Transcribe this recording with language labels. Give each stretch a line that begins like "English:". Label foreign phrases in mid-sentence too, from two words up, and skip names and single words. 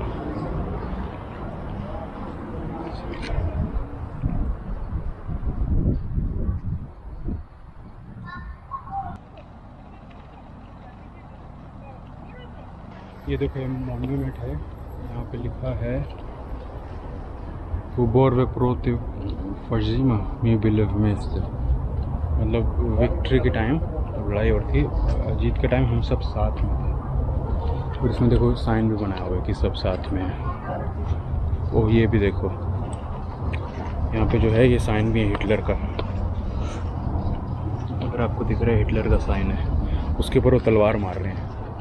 Hindi: ये देखो मॉन्यूमेंट है, यहाँ पे लिखा है
Russian: Уборве против фашизма мы были вместе।
Hindi: मतलब विक्ट्री के टाइम लड़ाई और थी, जीत के टाइम हम सब साथ में थे। और इसमें देखो साइन भी बनाया हुआ है कि सब साथ में है। ओह ये भी देखो, यहाँ पे जो है ये साइन भी है हिटलर का। अगर आपको दिख रहा है हिटलर का साइन है, उसके ऊपर वो तलवार मार रहे हैं।